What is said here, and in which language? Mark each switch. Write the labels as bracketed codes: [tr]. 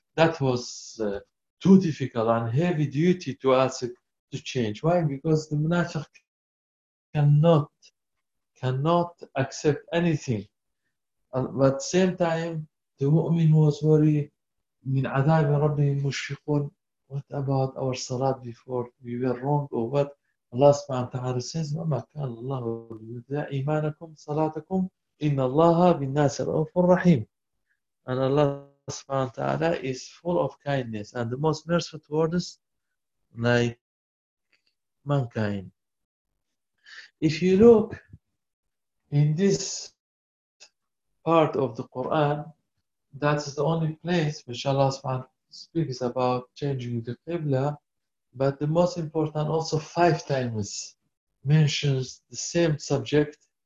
[en] That was too difficult and heavy duty to ask to change. Why? Because the munafiq cannot accept anything. But at the same time, the mu'min was worried, [ar] مِنْ عَذَابِ رَبِّهِمْ مُشْفِقُونَ. [en] What about our salat before? We were wrong or what? Allah subhanahu wa ta'ala says, [ar] وَمَا كَانَ اللَّهُ لِيُضِيعَ إِيمَانَكُمْ صَلَاتَكُمْ إِنَّ اللَّهَ بِالنَّاسِ الرَّءُوفُ الرَّحِيمُ. [en] And Allah subhanahu wa ta'ala is full of kindness and the most merciful towards like mankind. If you look in this part of the Quran, that is the only place which Allah subhanahu speaks about changing the Qibla, but the most important also five times mentions the same subject.